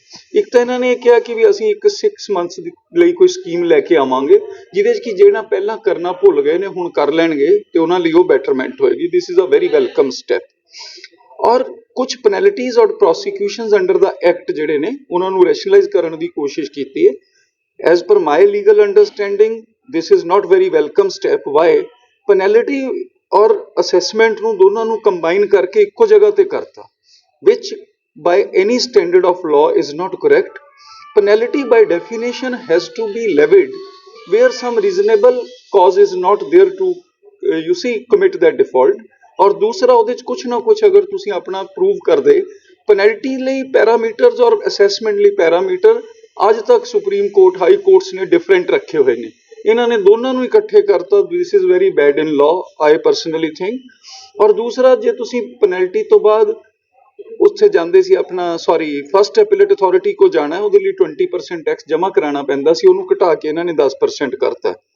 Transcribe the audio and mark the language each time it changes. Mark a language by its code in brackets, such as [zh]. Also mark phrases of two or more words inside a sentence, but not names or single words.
[pa] ਇੱਕ ਤਾਂ ਇਹਨਾਂ ਨੇ ਇਹ ਕਿਹਾ ਕਿ ਵੀ ਅਸੀਂ ਇੱਕ 6 months ਲਈ ਕੋਈ ਸਕੀਮ ਲੈ ਕੇ ਆਵਾਂਗੇ, ਜਿਹਦੇ 'ਚ ਕਿ ਜਿਹੜਾ ਪਹਿਲਾਂ ਕਰਨਾ ਭੁੱਲ ਗਏ ਨੇ ਹੁਣ ਕਰ ਲੈਣਗੇ ਤੇ ਉਹਨਾਂ ਲਈ ਉਹ ਬੈਟਰਮੈਂਟ ਹੋਏਗੀ। [en] This is a very welcome step. [pa] ਔਰ ਕੁਝ ਪੈਨਲਟੀਜ਼ ਔਰ [en] prosecutions under the act [pa] ਜਿਹੜੇ ਨੇ ਉਹਨਾਂ ਨੂੰ ਰੈਸ਼ਨਲਾਈਜ਼ ਕਰਨ ਦੀ ਕੋਸ਼ਿਸ਼ ਕੀਤੀ ਹੈ। [en] As per my legal understanding, this is not very welcome step. [pa] Why? Penalty और assessment ਨੂੰ ਦੋਨਾਂ ਨੂੰ combine ਕਰਕੇ ਇੱਕੋ ਜਗ੍ਹਾ ਤੇ ਕਰਤਾ, [en] which by any standard of law is not correct. Penalty by definition has to be levied where some reasonable cause is not there to commit that default. [pa] ਔਰ ਦੂਸਰਾ, ਉਹਦੇ 'ਚ ਕੁਛ ਨਾ ਕੁਛ ਅਗਰ ਤੁਸੀਂ ਆਪਣਾ ਪ੍ਰੂਵ ਕਰਦੇ, ਪੈਨਲਟੀ ਲਈ ਪੈਰਾਮੀਟਰਸ ਔਰ ਅਸੈਸਮੈਂਟ ਲਈ ਪੈਰਾਮੀਟਰ ਅੱਜ ਤੱਕ ਸੁਪਰੀਮ ਕੋਰਟ, ਹਾਈ ਕੋਰਟਸ ਨੇ ਡਿਫਰੈਂਟ ਰੱਖੇ ਹੋਏ ਨੇ, ਇਹਨਾਂ ਨੇ ਦੋਨਾਂ ਨੂੰ ਇਕੱਠੇ ਕਰਤਾ। [en] This is very bad in law, I personally think. [pa] ਔਰ ਦੂਸਰਾ, ਜੇ ਤੁਸੀਂ ਪੈਨਲਟੀ ਤੋਂ ਬਾਅਦ ਉੱਥੇ ਜਾਂਦੇ ਸੀ [en] first appellate authority [pa] ਕੋ ਜਾਣਾ, ਉਹਦੇ ਲਈ 20% ਟੈਕਸ ਜਮ੍ਹਾਂ ਕਰਾਉਣਾ ਪੈਂਦਾ ਸੀ, ਉਹਨੂੰ ਘਟਾ ਕੇ ਇਹਨਾਂ ਨੇ 10% ਕਰਤਾ।